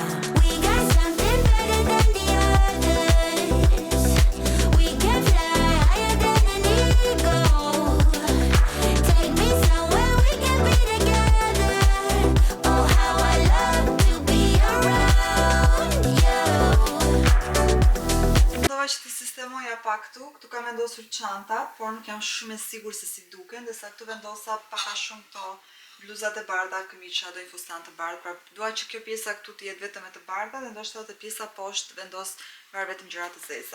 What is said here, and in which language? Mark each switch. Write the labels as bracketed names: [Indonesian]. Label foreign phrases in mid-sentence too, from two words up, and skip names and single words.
[English] We got something better than the others. We can fly higher than an eagle. Take me somewhere we can be together. Oh, how I love to be around you. [Albanian] Mendova që të sistemoja pak këtu kam vendosur çantat, por nuk jam shumë e sigurt se si duken, ndërsa këtu vendosa pak a shumë këto bluzat e bardha, këmiça, do një fustan të bardhë, pra dua që kjo pjesa këtu të jetë vetëm e të bardha dhe ndoshta edhe pjesa poshtë vendos vetëm gjëra të zeza.